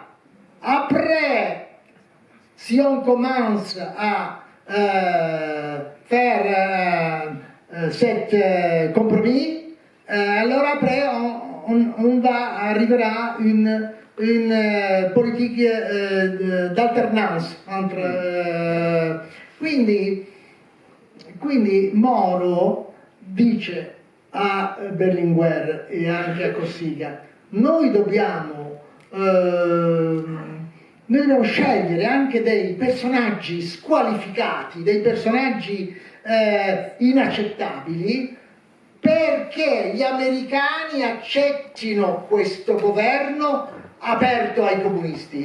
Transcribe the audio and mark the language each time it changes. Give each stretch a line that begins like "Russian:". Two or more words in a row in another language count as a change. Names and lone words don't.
French: Après, si on commence à faire cet compromis, alors après on arrivera à une politique d'alternance entre...
Italian: Quindi Moro dice a Berlinguer e anche a Cossiga: noi dobbiamo scegliere anche dei personaggi squalificati, dei personaggi inaccettabili, perché gli americani accettino questo governo aperto ai comunisti.